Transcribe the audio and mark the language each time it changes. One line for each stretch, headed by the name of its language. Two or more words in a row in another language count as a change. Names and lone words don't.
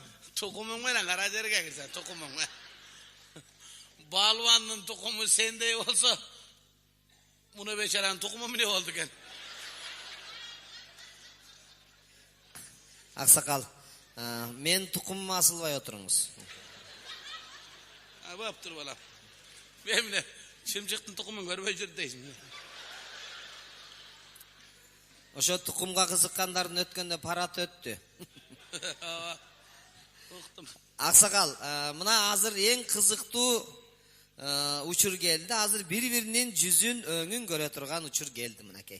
Kyrgyz: Тукумуң менен кара жерге кирсен, тукумуң менен. Балбандын тукуму сендей болсо, муну бечаранын тукуму эмне болду экен? Аксакал, мен тукумума асылбай отуруңуз. Бап тур балам.
Kazakh: Мен міне шымшықтың тұқымын көрбей жүр дейсің.
Kyrgyz: Ошо тукумга кызыккандардын өткөндө парат өттү. Уктум. Аксакал, мына азыр эң кызыктуу учур келди. Азыр бири-биринин жүзүн, өңүн көрө турган учур келди мынакей.